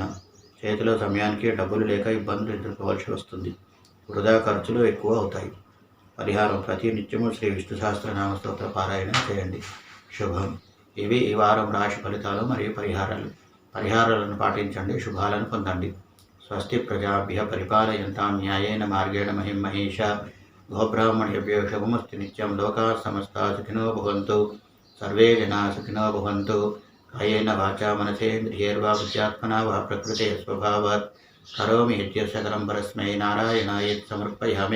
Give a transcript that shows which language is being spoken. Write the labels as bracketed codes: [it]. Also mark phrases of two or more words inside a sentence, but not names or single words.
[te] చేతిలో సమయానికి డబ్బులు లేక ఇబ్బందులు ఎదుర్కోవాల్సి వస్తుంది. వృధా ఖర్చులు ఎక్కువ అవుతాయి. పరిహారం: ప్రతి నిత్యము శ్రీ విష్ణు సహస్రనామ స్తోత్ర పారాయణం చేయండి. శుభం. ఇవి ఈ వారం రాశి ఫలితాలు మరియు పరిహారాలను పాటించండి. శుభాలను పొందండి. [sa] స్వస్తి ప్రజాభ్య పరిపాలయంతాం న్యాయేన మార్గేణ మహిం మహేషా. గోబ్రాహ్మణేభ్యో శుభమస్తు నిత్యం. లోకా సమస్తా సుఖినో భవంతు. సర్వే జనా సుఖినో భవంతు. కాయేన వాచా మనసేంద్రియైర్వా బుద్ధ్యాత్మనా వా ప్రకృతే స్వభావాత్ కరోమి యజ్ఞసకలం పరస్మై నారాయణాయేతి సమర్పయామి.